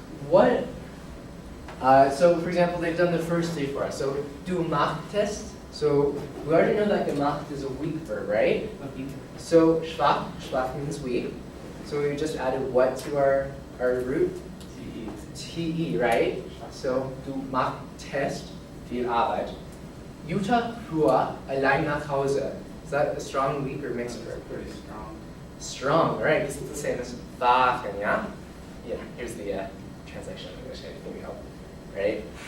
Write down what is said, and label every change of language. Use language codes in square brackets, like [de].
[en] what, so for example, they've done the first three for us. [de] So du machtest. [en] So we already know that gemacht is a weak verb, right? So schwach means weak. So we just added what to our root? Te, right? [de] So du machtest viel Arbeit. Jutta fuhr allein nach Hause. [en] Is that a strong, weak, or mixed verb? Pretty strong. Strong, right? Because it's the same as wachen, yeah? Yeah, here's the translation in English, I think we help, right?